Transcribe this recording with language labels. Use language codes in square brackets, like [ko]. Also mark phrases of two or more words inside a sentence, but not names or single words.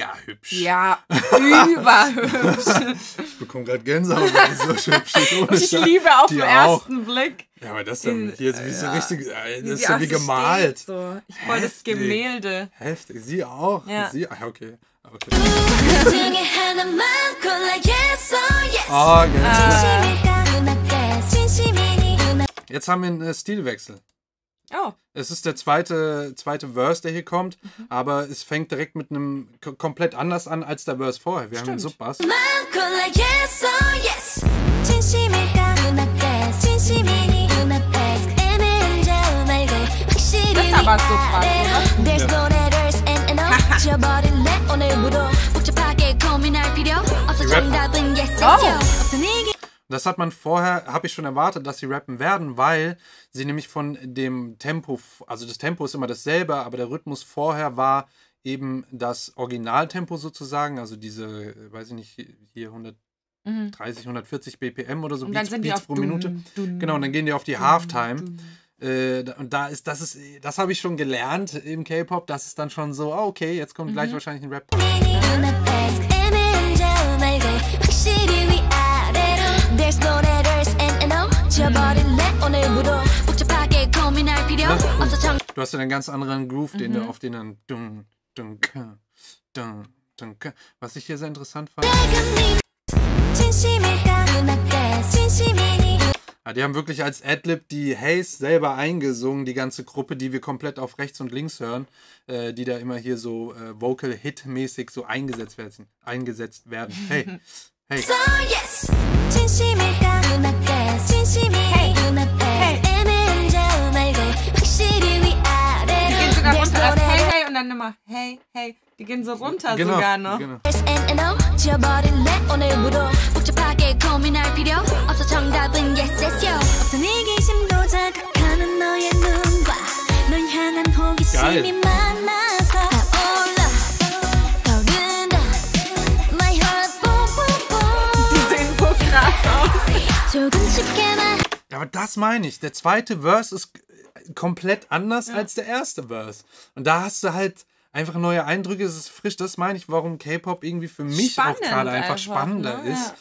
[de] hübsch. Ja, überhübsch. Ich bekomme gerade Gänsehaut, weil die so hübsch ist. Ohne Ich Scheiß. liebe auf Die den auch. ersten Blick. Ja, aber das ist ja hier ist wie so richtig, das ist sie ja auch wie so gemalt. steht, so. Ich wollte das Heftig. Gemälde. Heftig. Sie auch. Ja. Sie, okay. [ko] 중에 하나만 골라 [en] yes or yes [de] Oh, geil. [ko] 진심일까 눈앞에 진심이니 눈앞 [de] Jetzt haben wir einen Stilwechsel. Oh, Es ist der zweite Verse, der hier kommt, aber es fängt direkt mit einem komplett anders an als der Verse vorher. Wir haben den Subbass. [ko] 골라 [en] yes or yes [ko] 진심일까 눈앞에 진심이니 눈앞에 애매한 저 말고 확실히 [de] Das ist aber Subbass, oder? [en] There's no letters and no [ko] 지워버릴래 오늘부로 복잡하게 고민할 필요 없어 정답은 [en] yes yes yo [ko] 어떤 얘기 [de] Das hat man vorher, habe ich schon erwartet, dass sie rappen werden, weil sie nämlich von dem Tempo, also das Tempo ist immer dasselbe, aber der Rhythmus vorher war eben das Originaltempo sozusagen, also diese, weiß ich nicht, hier 130, 140 BPM oder so, und dann sind die Beats auf pro Minute. Genau, und dann gehen die auf die Halftime. Und das habe ich schon gelernt im K-Pop, das ist dann schon so, okay, jetzt kommt gleich wahrscheinlich ein Rap. [ko] 눈앞에 애매한 저 말고 확실히 위아래로 [en] There's no letters and no [ko] 지워버릴래 오늘부로 복잡하게 고민할 필요 없어 정 [de] Du hast ja einen ganz anderen Groove, den du auf den dann was ich hier sehr interessant fand. [ko] 진심일까 눈앞에 진심이니 [de] Ja, die haben wirklich als Adlib die Haze selber eingesungen, die ganze Gruppe, die wir komplett auf rechts und links hören, die da immer hier so Vocal-Hit-mäßig so eingesetzt werden. Hey, hey. [en] So yes [ko] 진심일까 눈앞에 진심이니 눈앞에 애매한 저 말고 확실히 [de] die gehen sogar [ko] 위아래로 [de] runter. Erst hey, hey und dann immer hey, hey. Die gehen so runter sogar noch. Genau. [en] and no [ko] 지워버릴래 오늘부로 복잡하게 고민할 필요 없어 정답은 [en] yes yes yo [ko] 어떤 이기심도 자극하는 너의 눈과 널 향한 호기심이 [de] Geil. [ko] 만나서 타올라 떠오른다 [en] My heart boom boom boom [de] Die sehen so krass aus. [ko] 조금씩게만 [de] Ja, aber das meine ich. Der zweite Verse ist komplett anders als der erste Verse. Und da hast du halt einfach neue Eindrücke, es ist frisch. Das meine ich, warum K-Pop irgendwie für mich Spannend auch gerade einfach einfach, spannender ne? ist, Ja.